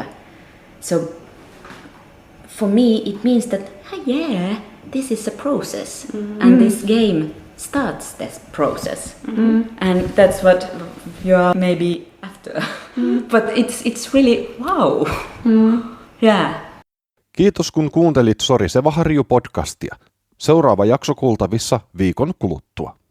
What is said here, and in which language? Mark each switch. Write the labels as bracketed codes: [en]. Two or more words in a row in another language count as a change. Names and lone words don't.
[en] So for me it means that this is a process, and this game starts this process, and that's what you are maybe after. But it's really wow. Yeah. [fi] Kiitos kun kuuntelit Soriseva Harju podcastia. Seuraava jakso kuultavissa viikon kuluttua.